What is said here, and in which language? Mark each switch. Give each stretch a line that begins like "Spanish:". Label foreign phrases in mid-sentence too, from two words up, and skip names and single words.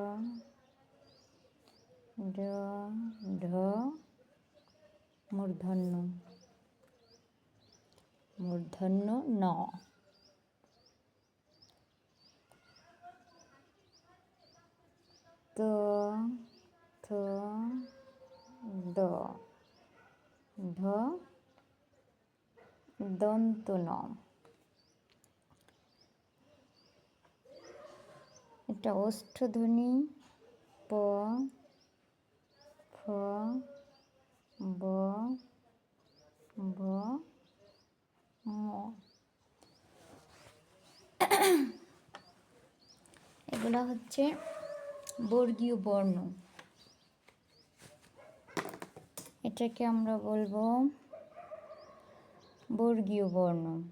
Bangla: ড, ঢ, মূর্ধন্য, মূর্ধন্য ন, ত, থ, দ, ধ, দন্ত ন। এটা ওষ্ঠধ্বনি প, ফ, ব, ভ, ম। এগুলো হচ্ছে বর্গীয় বর্ণ। এটাকে আমরা বলবো বর্গীয় বর্ণ।